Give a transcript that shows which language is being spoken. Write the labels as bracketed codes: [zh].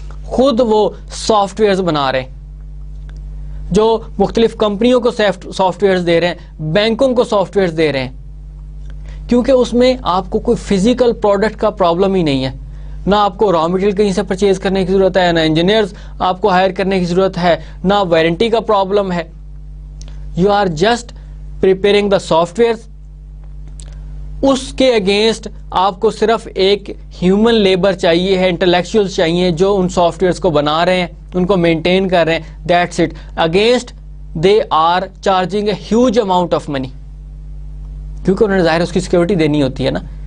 [ur] خود وہ soft wears بنا رہے ہیں, جو مختلف کمپنیوں کو سافٹ ویئرز دے رہے ہیں, بینکوں کو سافٹ ویئرز دے رہے ہیں, کیونکہ اس میں آپ کو کوئی فزیکل پروڈکٹ کا پرابلم ہی نہیں ہے. نہ آپ کو را مٹیریل کہیں سے پرچیز کرنے کی ضرورت ہے, نہ انجینئرز آپ کو ہائر کرنے کی ضرورت ہے, نہ وارنٹی کا پرابلم ہے. [en] You are just preparing the software. [ur] اس کے اگینسٹ آپ کو صرف ایک ہیومن لیبر چاہیے ہے, انٹلیکچوئلز چاہیے جو ان سافٹ ویئرس کو بنا رہے ہیں, ان کو مینٹین کر رہے ہیں. [en] That's it. Against they are charging a huge amount of money, [ur] کیونکہ انہوں نے ظاہر اس کی سیکورٹی دینی ہوتی ہے نا.